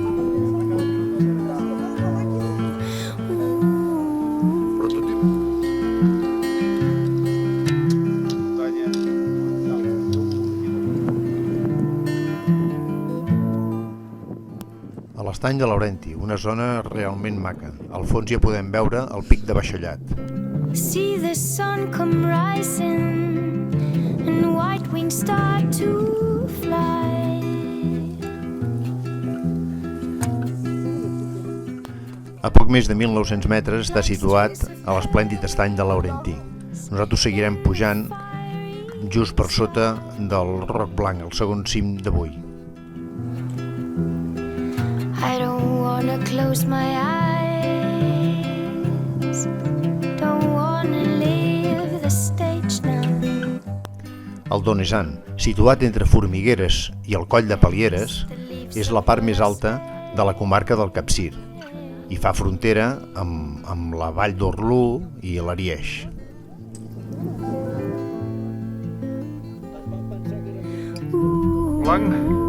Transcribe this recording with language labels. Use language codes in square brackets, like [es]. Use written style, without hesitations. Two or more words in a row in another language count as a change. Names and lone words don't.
[ca] A l'estany de Laurenti, una zona realment maca. Al fons ja podem veure el pic de Bajollat. [en] See the sun come rising and white wings start to fly. [ca] A poc més de 1.900 metres està situat a l'esplèndid estany de Laurenti. Nosaltres seguirem pujant just per sota del Roc Blanc, el segon cim d'avui. [en] I don't wanna close my eyes, don't wanna leave the stage now. [ca] El Donezan, situat entre Formigueres i el Coll de Palieres, és la part més alta de la comarca del Capcir i fa frontera amb la vall d'Orlú i l'Arièix. Blanc.